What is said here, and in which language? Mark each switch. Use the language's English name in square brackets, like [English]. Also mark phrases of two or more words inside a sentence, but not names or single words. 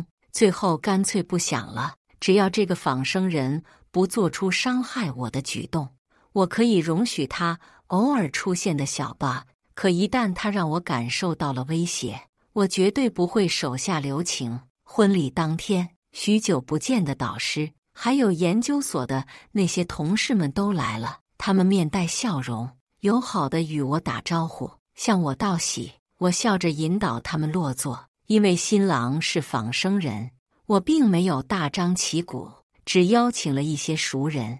[Chinese] 最後乾脆不想了，只要這個仿生人不做出傷害我的舉動，我可以容許他偶爾出現的小 bug， 可一旦他讓我感受到了威脅，我絕對不會手下留情。婚禮當天，許久不見的導師，還有研究所的那些同事們都來了，他們面帶笑容，友好地與我打招呼，向我道喜。我笑着引導他們落座，因為新郎是仿生人，我並沒有大張旗鼓，只邀請了一些熟人。